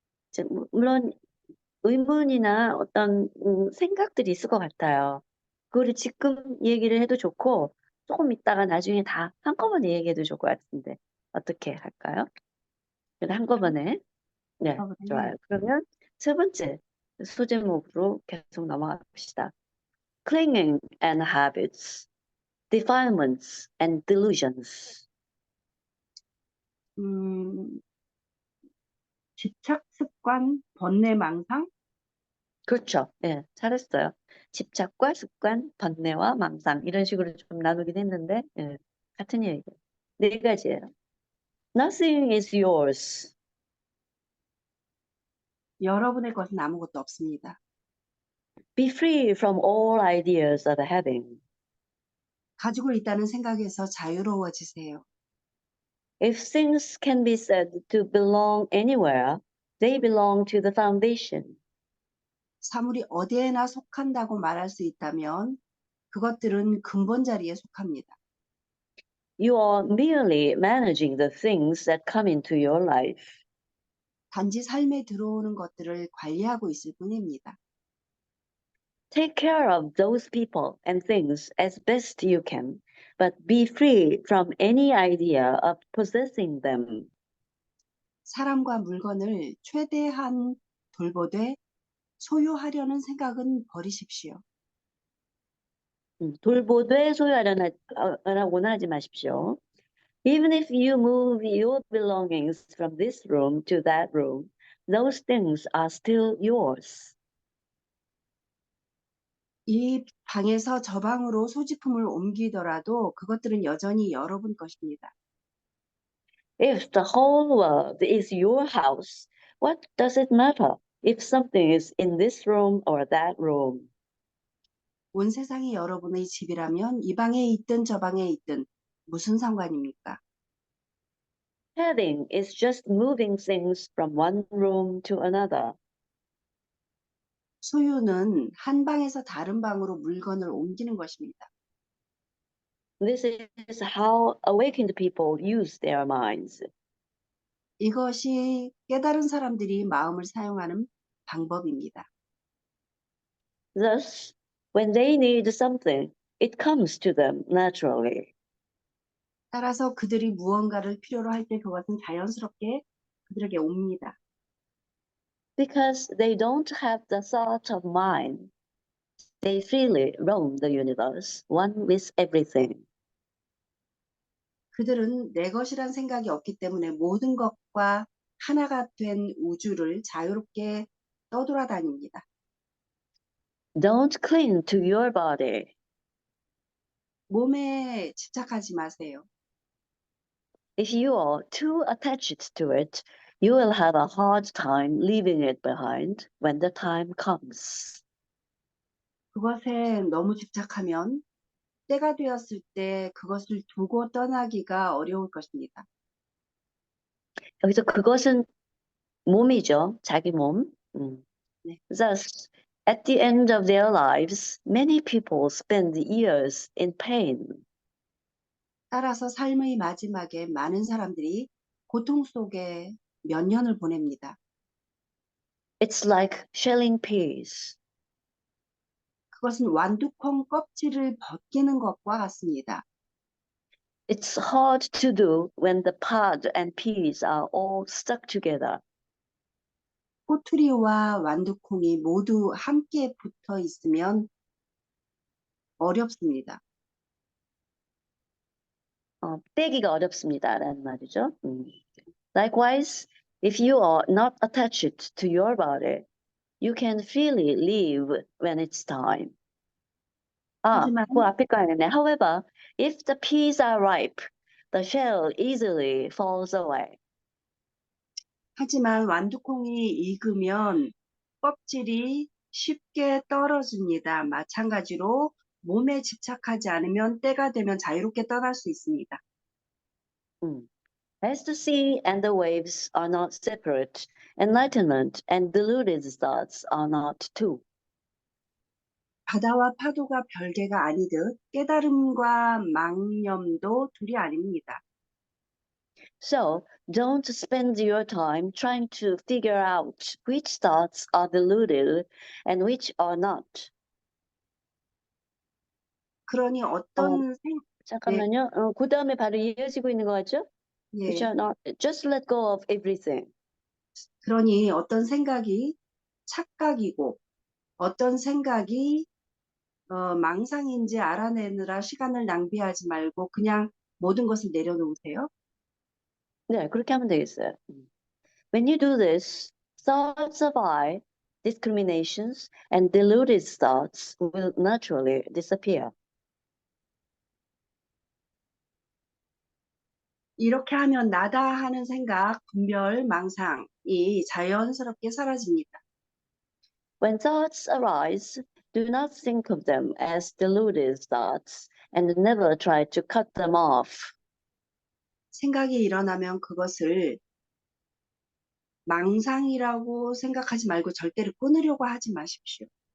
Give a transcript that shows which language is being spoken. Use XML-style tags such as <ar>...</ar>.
<ko>이제 물론 의문이나 어떤 생각들이 있을 것 같아요. 그거를 지금 얘기를 해도 좋고 조금 있다가 나중에 다 한꺼번에 얘기해도 좋을 것 같은데 어떻게 할까요? 그래도 한꺼번에 네, 좋아요. 그러면 세 번째 소제목으로 계속 넘어가 봅시다.</ko> <en>Clinging and habits, defilements and delusions.</en> <ko>집착, 습관, 번뇌, 망상? 그렇죠. 예, 잘했어요. 집착과 습관, 번뇌와 망상 이런 식으로 좀 나누긴 했는데 예, 같은 얘기. 네 가지예요.</ko> <en>Nothing is yours.</en> <ko>여러분의 것은 아무것도 없습니다.</ko> <en>Be free from all ideas of having.</en> <ko>가지고 있다는 생각에서 자유로워지세요.</ko> <en>If things can be said to belong anywhere, they belong to the foundation.</en> <ko>사물이 어디에나 속한다고 말할 수 있다면 그것들은 근본 자리에 속합니다.</ko> <en>You are merely managing the things that come into your life.</en> <ko>단지 삶에 들어오는 것들을 관리하고 있을 뿐입니다.</ko> <en>Take care of those people and things as best you can, but be free from any idea of possessing them.</en> <ko>사람과 물건을 최대한 돌보되 소유하려는 생각은 버리십시오. 돌보되 소유하려고는 하지 마십시오.</ko> <en>Even if you move your belongings from this room to that room, those things are still yours.</en> <ko>이 방에서 저 방으로 소지품을 옮기더라도 그것들은 여전히 여러분 것입니다.</ko> <en>If the whole world is your house, what does it matter if something is in this room or that room?</en> <ko>온 세상이 여러분의 집이라면 이 방에 있든 저 방에 있든 무슨 상관입니까?</ko> <en>Having is just moving things from one room to another.</en> <ko>소유는 한 방에서 다른 방으로 물건을 옮기는 것입니다.</ko> <en>This is how awakened people use their minds.</en> <ko>이것이 깨달은 사람들이 마음을 사용하는 방법입니다.</ko> <en>Thus, when they need something, it comes to them naturally.</en> <ko>따라서 그들이 무언가를 필요로 할 때 그것은 자연스럽게 그들에게 옵니다.</ko> <en>Because they don't have the thought of mind, they freely roam the universe, one with everything.</en> <ko>그들은 내 것이란 생각이 없기 때문에 모든 것과 하나가 된 우주를 자유롭게 떠돌아다닙니다.</ko> <en>Don't cling to your body.</en> <ko>몸에 집착하지 마세요.</ko> <en>If you are too attached to it, you will have a hard time leaving it behind when the time comes.</en> <ko>그것에 너무 집착하면 때가 되었을 때 그것을 두고 떠나기가 어려울 것입니다. 여기서 그것은 몸이죠. 자기 몸. 네.</ko> <en>Thus, at the end of their lives, many people spend years in pain.</en> <ko>따라서 삶의 마지막에 많은 사람들이 고통 속에 몇 년을 보냅니다.</ko> <en>It's like shelling peas.</en> <ko>그것은 완두콩 껍질을 벗기는 것과 같습니다.</ko> <en>It's hard to do when the pod and peas are all stuck together.</en> <ko>꼬투리와 완두콩이 모두 함께 붙어 있으면 어렵습니다. 떼기가 어렵습니다라는 말이죠.</ko> <en>Likewise, if you are not attached to your body, you can freely leave when it's time.</en> <ko>하지만 그 앞에 거 아니네.</ko> <en>However, if the peas are ripe, the shell easily falls away.</en> <ko>하지만 완두콩이 익으면 껍질이 쉽게 떨어집니다. 마찬가지로 몸에 집착하지 않으면 때가 되면 자유롭게 떠날 수 있습니다.</ko> <en>As the sea and the waves are not separate, enlightenment and deluded thoughts are not too.</en> <ko>바다와 파도가 별개가 아니듯 깨달음과 망념도 둘이 아닙니다.</ko> <en>So don't spend your time trying to figure out which thoughts are deluded and which are not.</en> <ko>그러니 네, 잠깐만요. 그 다음에 바로 이어지고 있는 거 같죠?</ko> <en>Which</en> <ko>예,</ko> <en>are not. Just let go of everything.</en> <ko>그러니 어떤 생각이 착각이고 어떤 생각이 망상인지 알아내느라 시간을 낭비하지 말고 그냥 모든 것을 내려놓으세요. 네, 그렇게 하면 되겠어요.</ko> <en>When you do this, thoughts of I, discriminations, and deluded thoughts will naturally disappear.</en> <ko>이렇게 하면 나다 하는 생각, 분별, 망상이 자연스럽게 사라집니다.</ko> <en>When thoughts arise, do not think of them as deluded thoughts and never try to cut them off.</en> <ko>생각이 일어나면 그것을 망상이라고 생각하지 말고 절대로 끊으려고 하지 마십시오.</ko>